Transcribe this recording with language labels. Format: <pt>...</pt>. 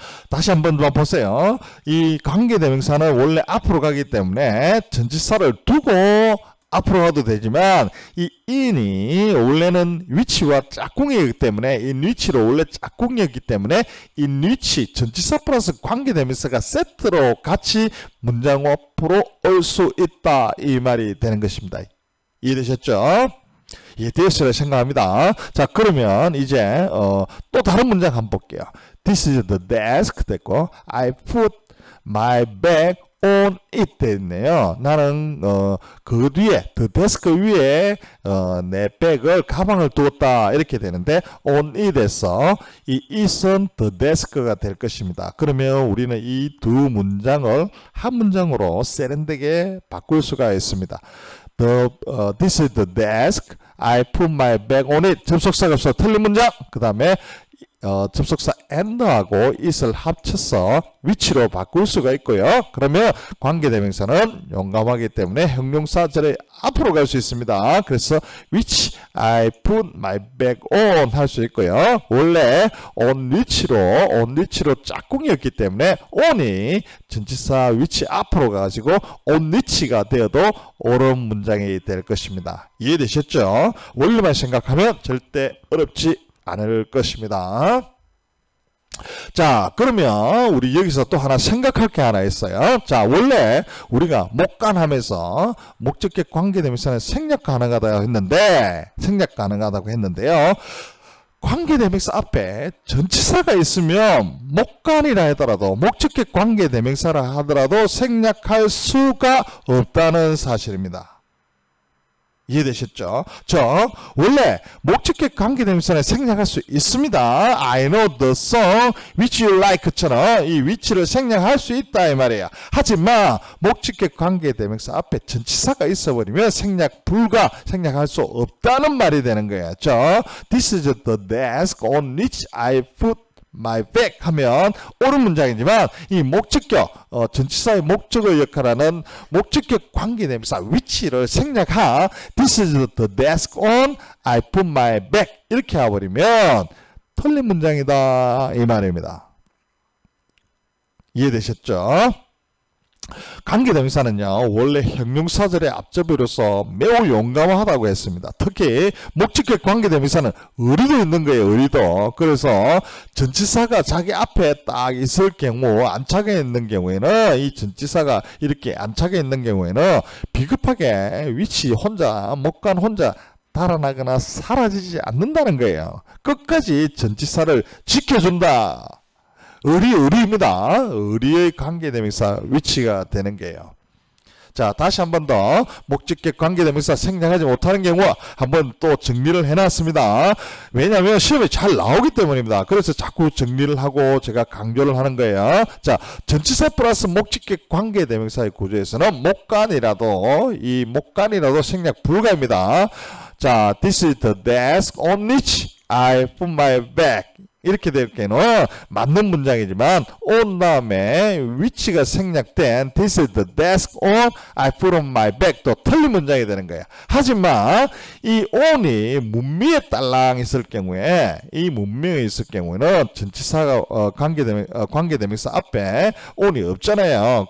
<ko>다시 한번 보세요. 이 관계대명사는 원래 앞으로 가기 때문에 전치사를 두고 앞으로 가도 되지만 이 in이 원래는 which와 짝꿍이기 때문에 in which로 원래 짝꿍이었기 때문에 in which 전치사 플러스 관계대명사가 세트로 같이 문장 앞으로 올 수 있다 이 말이 되는 것입니다. 이해되셨죠? 이해되었으리라 생각합니다. 자, 그러면 이제 또 다른 문장 한번 볼게요.</ko> <en>This is the desk</en> <ko>됐고</ko> <en>I put my bag on it</en> <ko>됐네요. 나는 그 뒤에 the desk 위에 내 백을 가방을 두었다 이렇게 되는데 on it에서 이 it은 the desk가 될 것입니다. 그러면 우리는 이 두 문장을 한 문장으로 세련되게 바꿀 수가 있습니다.</ko> <en>This is the desk. I put my bag on it.</en> <ko>접속사가 없어 틀린 문장. 그 다음에 접속사 and하고 it을 합쳐서 which로 바꿀 수가 있고요. 그러면 관계대명사는 용감하기 때문에 형용사절에 앞으로 갈 수 있습니다. 그래서</ko> <en>which I put my bag on</en> <ko>할 수 있고요. 원래 on which로 짝꿍이었기 때문에 on이 전치사 which 앞으로 가지고 on which가 되어도 옳은 문장이 될 것입니다. 이해되셨죠? 원리만 생각하면 절대 어렵지 않을 것입니다. 자, 그러면 우리 여기서 또 하나 생각할 게 하나 있어요. 자, 원래 우리가 목간하면서 목적격 관계대명사는 생략 가능하다고 했는데요. 관계대명사 앞에 전치사가 있으면 목간이라 하더라도 목적격 관계대명사라 하더라도 생략할 수가 없다는 사실입니다. 이해되셨죠? 원래 목적격 관계대명사는 생략할 수 있습니다.</ko> <en>I know the song which you like</en> <ko>처럼 이 which를 생략할 수 있다 이 말이에요. 하지만 목적격 관계대명사 앞에 전치사가 있어버리면 생략 불가, 생략할 수 없다는 말이 되는 거예요.</ko> <en>This is the desk on which I put my bag</en> <ko>하면 옳은 문장이지만 이 목적격 전치사의 목적어 역할하는 목적격 관계대명사 which를 생략한</ko> <en>This is the desk on I put my bag</en> <ko>이렇게 해버리면 틀린 문장이다 이 말입니다. 이해되셨죠? 관계대명사는요 원래 형용사절의 앞접이로서 매우 용감하다고 했습니다. 특히 목적격 관계대명사는 의리도 있는 거예요. 의리도. 그래서 전치사가 자기 앞에 딱 있을 경우 안착해 있는 경우에는 이 전치사가 이렇게 안착해 있는 경우에는 비급하게 위치 혼자 목간 혼자 달아나거나 사라지지 않는다는 거예요. 끝까지 전치사를 지켜준다. 의리입니다. 의리의 관계대명사 위치가 되는 게요. 자, 다시 한 번 더 목적격 관계대명사 생략하지 못하는 경우 한번 또 정리를 해놨습니다. 왜냐하면 시험에 잘 나오기 때문입니다. 그래서 자꾸 정리를 하고 제가 강조를 하는 거예요. 자, 전치사 플러스 목적격 관계대명사의 구조에서는 목간이라도 이 목간이라도 생략 불가입니다. 자,</ko> <en>this is the desk on which I put my bag.</en> <ko>이렇게 될 경우는 맞는 문장이지만 on 다음에 which가 생략된</ko> <en>this is the desk on I put on my bag</en> <ko>또 틀린 문장이 되는 거예요. 하지만 이 on이 문미에 딸랑 있을 경우에 이 문명에 있을 경우에는 전치사가 관계대명사 앞에 on이 없잖아요.</ko>